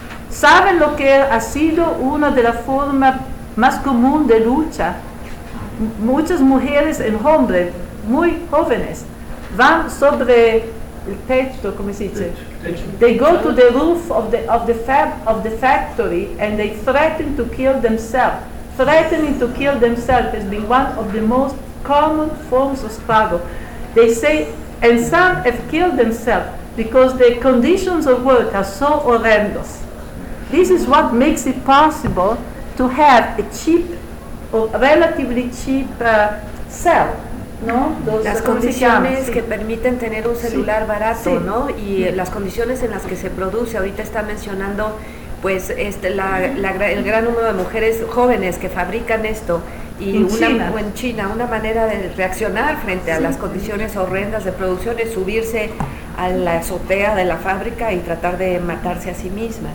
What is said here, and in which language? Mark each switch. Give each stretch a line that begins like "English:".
Spanish: ¿Saben lo que ha sido una de las formas más comunes de lucha muchas mujeres en hombres muy jóvenes van sobre el techo, ¿cómo se dice?
English: They go to the roof of the factory and they threaten to kill themselves. Threatening to kill themselves has been one of the most common forms of struggle. They say, and some have killed themselves because the conditions of work are so horrendous. This is what makes it possible to have a cheap or relatively cheap cell.
Spanish: ¿No? Las condiciones que permiten tener un celular barato, ¿no? Y las condiciones en las que se produce, ahorita está mencionando pues el gran número de mujeres jóvenes que fabrican esto y en China, una manera de reaccionar frente a las condiciones horrendas de producción es subirse a la azotea de la fábrica y tratar de matarse a sí mismas.